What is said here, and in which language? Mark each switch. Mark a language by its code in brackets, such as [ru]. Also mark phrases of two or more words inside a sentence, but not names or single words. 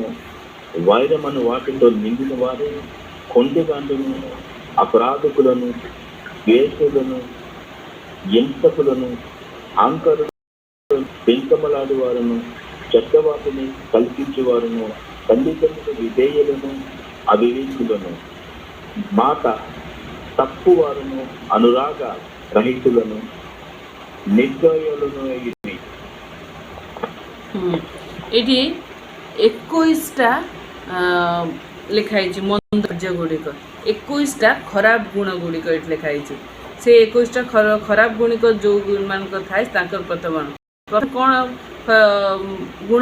[te] వైరమను వాటితో నిండిన వారు, కొండిగాండును, అపరాధకులను, ద్వేషులను, హింసకులను, అహంకారులను, పెంకమలాడు వారును, చెడ్డవాటిని కల్పించేవారును, తల్లిదండ్రుల విధేయులను, అవివేకులను, మాట తప్పువారును, అనురాగ రహితులను, నిర్దయులను ఇది। [or] ଏଠି 21ଟା ଲେଖାହେଇଛି ମନ୍ଦ କାର୍ଯ୍ୟ ଗୁଡ଼ିକ, 21ଟା ଖରାପ ଗୁଣ ଗୁଡ଼ିକ ଏଠି ଲେଖାହେଇଛି। ସେ 21ଟା ଖରାପ ଗୁଣିକ ଯେଉଁମାନଙ୍କ ଥାଏ ତାଙ୍କର ପ୍ରଥମ କ'ଣ ଗୁଣ?